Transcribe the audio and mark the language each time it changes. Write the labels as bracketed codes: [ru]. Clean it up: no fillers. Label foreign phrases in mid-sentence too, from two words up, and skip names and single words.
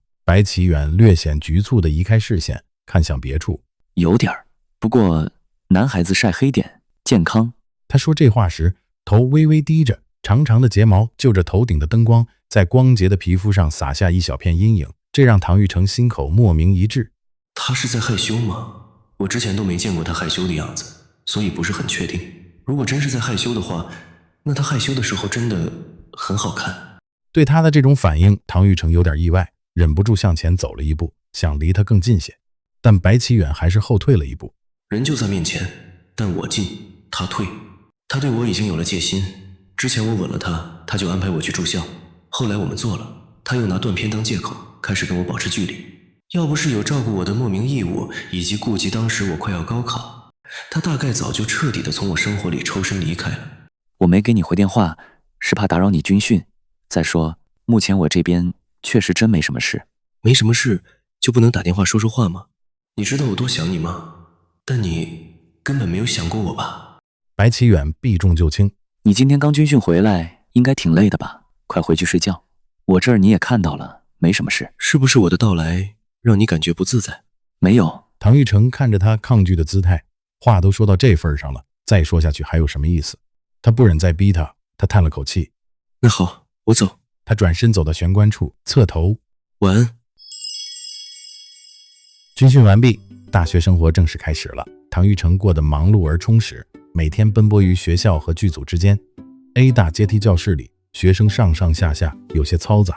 [zh] 白啟遠略顯局促地移開視線，看向別處。有點兒，不過男孩子曬黑點健康。他說這話時，頭微微低着，長長的睫毛就着頭頂的燈光，在光潔的皮膚上灑下一小片陰影。這讓唐玉成心口莫名一滯。他是在害羞嗎？我之前都沒見過他害羞的樣子，所以不是很確定。如果真是在害羞的話，那他害羞的時候真的很好看。對他的這種反應，唐玉成有點意外，忍不住向前走了一步，想離他更近些。但白啟遠還是後退了一步。人就在面前，但我進，他退。他對我已經有了戒心。之前我吻了他，他就安排我去住校。後來我們做了，他又拿斷片當借口，開始跟我保持距離。要不是有照顧我的莫名義務，以及顧及當時我快要高考，他大概早就徹底的從我生活裡抽身離開了。我沒給你回電話，是怕打擾你軍訓。再說，目前我這邊確實真沒什麼事。沒什麼事就不能打電話說說話嗎？你知道我多想你嗎？但你根本沒有想過我吧？白啟遠避重就輕。你今天剛軍訓回來，應該挺累的吧？快回去睡覺。我這兒你也看到了，沒什麼事。是不是我的到來讓你感覺不自在？沒有。唐玉成看着他抗拒的姿態，話都說到這份上了，再說下去還有什麼意思？他不忍再逼他，他嘆了口氣。那好，我走。他轉身走到玄關處，側頭晚安。軍訓完畢，大學生活正式開始了。唐玉成過得忙碌而充實，每天奔波於學校和劇組之間。A 大階梯教室裡，學生上上下下，有些嘈雜。